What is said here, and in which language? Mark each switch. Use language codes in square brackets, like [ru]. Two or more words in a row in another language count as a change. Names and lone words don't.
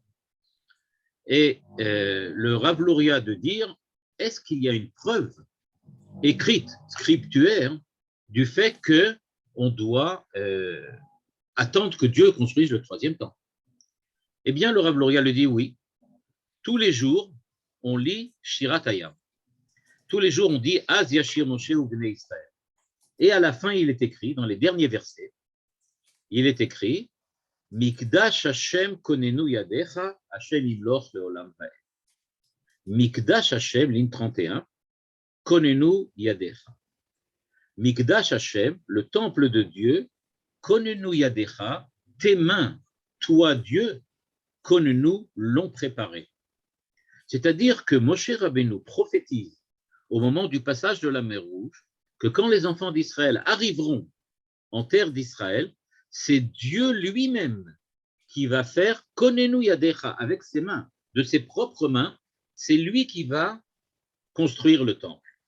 [fr] Et le Rav Luria de dire, est-ce qu'il y a une preuve écrite, scriptuaire, du fait qu'on doit attendre que Dieu construise le troisième temple? Eh bien, le Rav Luria le dit oui. Tous les jours, on lit Shirat Hayam. Tous les jours, on dit Az Yashir Moshe ou Bnei Israël. Et à la fin, il est écrit, dans les derniers versets, il est écrit [he] מקדש השם כוננו ידיך השם ימלוך לעולם ועד. מקדש השם, ligne 31, כוננו ידיך. מקדש השם, [fr] le temple de Dieu, [he] כוננו ידיך, [fr] tes mains, toi Dieu, konenu, l'ont préparé. C'est-à-dire que Moshe Rabbeinu prophétise au moment du passage de la mer Rouge que quand les enfants d'Israël arriveront en terre d'Israël, c'est Dieu lui-même qui va faire [he] כוננו ידיך [fr] avec ses mains, de ses propres mains, c'est lui qui va construire le temple.